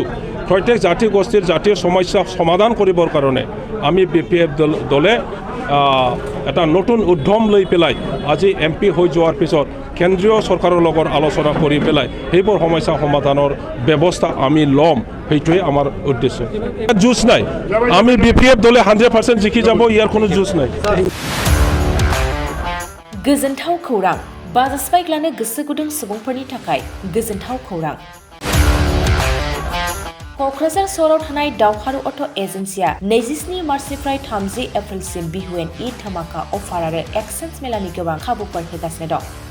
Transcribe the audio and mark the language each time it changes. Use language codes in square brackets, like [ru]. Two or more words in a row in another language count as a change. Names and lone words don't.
[as] প্ৰত্যেক জাতি গোষ্ঠীৰ জাতীয় সমস্যা সমাধান কৰিবৰ কাৰণে আমি BPF দলে এটা নতুন উদ্যম লৈ পেলাই আজি MP হৈ যোৱাৰ পিছত কেন্দ্ৰীয় চৰকাৰৰ লগত আলোচনা কৰি পেলাই সেইবোৰ সমস্যা সমাধানৰ ব্যৱস্থা আমি ল'ম, সেইটোৱে আমাৰ উদ্দেশ্য। যুঁজ নাই, আমি BPF দলে 100% জিকি যাব, ইয়াৰ কোনো যুঁজ নাই। [brx] गोजोनथाव खौरां, बाजास्पाइक लानो गोसो गुदुं सुबुंफोरनि थाखाय गोजोनथाव खौरां। क'क्राझार सहराव थानाय दावहारु अट' एजेन्सिया 27 मार्चनिफ्राय 30 एप्रिलसिम बिहुएन ईद धामाका अफार आरो एक्सचेन्ज मेलानि गोबां खाबुफोर होगासिनो दं।